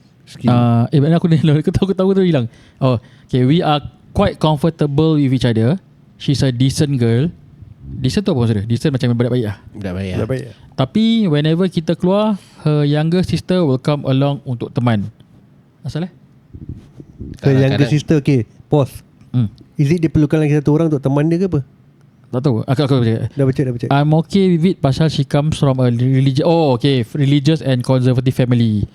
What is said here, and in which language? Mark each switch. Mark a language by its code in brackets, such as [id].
[ms] Aku ni aku tahu tu hilang. [en] Oh, okay, we are quite comfortable with each other. She's a decent girl. [ms] Decent tu apa maksudnya? Decent macam baik-baik lah. Baik. Tapi [en] whenever [ms] kita keluar, [en] her younger sister will come along [ms] untuk teman. Asal [en] Her younger sister, okay, pause. Is it [ms] dia perlukan lagi satu orang untuk teman dia ke apa? Tak tahu. Aku baca. Dah baca. [en] I'm okay with it [ms] pasal [en] she comes from a religious and conservative family.